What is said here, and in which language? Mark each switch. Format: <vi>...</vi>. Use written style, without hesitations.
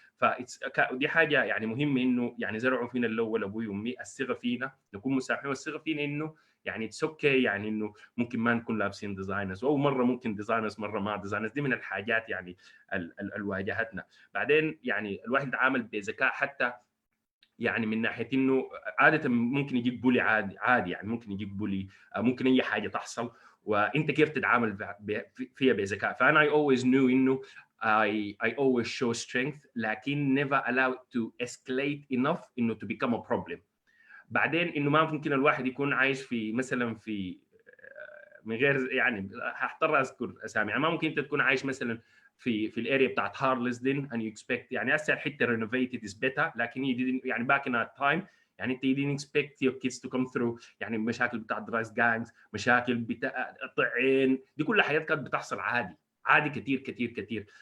<ar>فدي حاجه يعني مهمه انه يعني زرعوا فينا الاول ابوي وامي الثقه فينا، نكون مسامحين والثقه فينا انه يعني اتس اوكي، يعني انه ممكن ما نكون لابسين ديزاينرز، او مره ممكن ديزاينرز مره ما ديزاينرز. دي من الحاجات يعني اللي واجهتنا. بعدين يعني الواحد عامل بذكاء حتى يعني من ناحيه انه عاده ممكن يجيك بولي عادي يعني ممكن يجيك بولي، ممكن اي حاجه تحصل وانت كيف تتعامل فيها بذكاء. فانا</ar> <en>I always knew</en> <ar>انه</ar> <en>I always show strength</en> <ar>لكن</ar> <en>never allow it to escalate enough انه to become a problem.</en> <ar>بعدين انه ما ممكن الواحد يكون عايش في مثلا في من غير يعني هضطر اذكر اسامي، يعني ما ممكن انت تكون عايش مثلا في الاريا بتاعت هارلسدن</ar> <en>and you expect</en> <ar>يعني هسه الحته</ar> <en>renovated is better،</en> <ar>لكن يعني</ar> <en>back in that time</en> <ar>يعني انت</ar> <en>you didn't expect your kids to come through</en> <ar>يعني مشاكل بتاعت درايس جانجز، مشاكل بتاع طعين، دي كل حاجات كانت بتحصل عادي كثير كثير كثير.</ar>